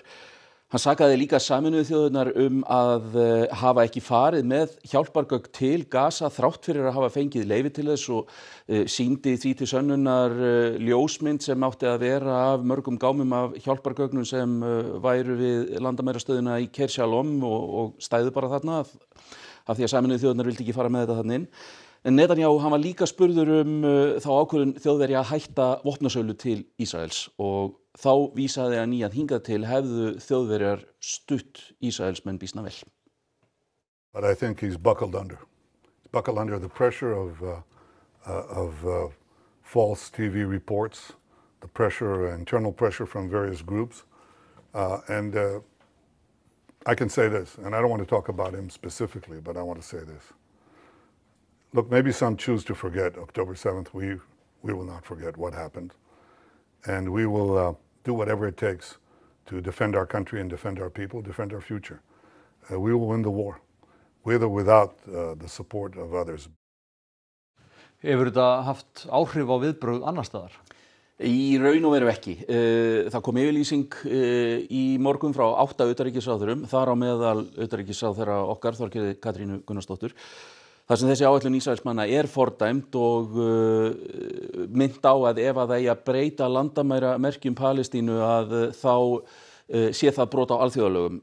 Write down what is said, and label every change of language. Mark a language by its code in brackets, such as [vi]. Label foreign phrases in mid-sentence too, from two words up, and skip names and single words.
[is] Hann sakaði líka Sameinuðu þjóðirnar að hafa ekki farið með hjálpargögn til Gaza þrátt fyrir að hafa fengið leyfi til þess og sýndi því til sönnunar ljósmynd sem átti að vera af mörgum gámum af hjálpargögnum sem væru við landamærastöðina í Keir Shalom og stæðu bara þarna af því að Sameinuðu þjóðirnar vildi ekki fara með þetta þarna inn. En Netanyahu hann var líka spurður þá ákvörðun Þjóðverja að hætta vopnasölu til Ísraels og þá vísaði hann í að hingað til hefðu Þjóðverjar stutt Ísraelsmenn býsna vel. [en] But I think he's buckled under. He's buckled under the pressure of false TV reports, the pressure, internal pressure from various groups. And I can say this, and I don't want to talk about him specifically, but I want to say this. Look, maybe some choose to forget October 7th. We will not forget what happened. And we will do whatever it takes to defend our country and defend our people, defend our future. We will win the war, with or without the support of others. [is] Hefur þetta haft áhrif á viðbrögð annar staðar? Í raun og veru ekki. Það kom yfirlýsing í morgun frá 8 utanríkisráðherrum, þar á meðal utanríkisráðherra okkar, Þorgerði Katrínu Gunnarsdóttur. Það sem þessi áætlun Ísraelsmanna fordæmd og minnt á að ef að það eigi að breyta landamæramerkjum Palestínu að þá sé það brot á alþjóðalögum.